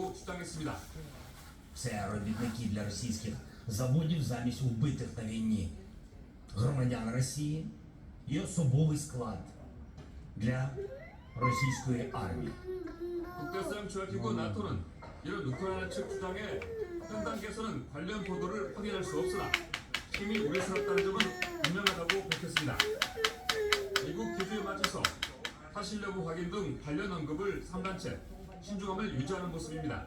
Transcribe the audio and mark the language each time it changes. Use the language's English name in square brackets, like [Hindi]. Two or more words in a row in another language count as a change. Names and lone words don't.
[Korean] 있다고 주장했습니다. [Ukrainian] Це робітники для російських заводів замість убитих на війні громадян Росії і особовий склад для російської армії. [Korean] 국제사용 조약기구 나토는 이런 우크라이나 측 주장에 현 단계에서는 관련 보도를 확인할 수 없으나 심히 우려스럽다는 점은 분명하다고 밝혔습니다. 미국 기준에 맞춰서 사실 여부 확인 등 관련 언급을 삼간 채 신중함을 유지하는 모습입니다.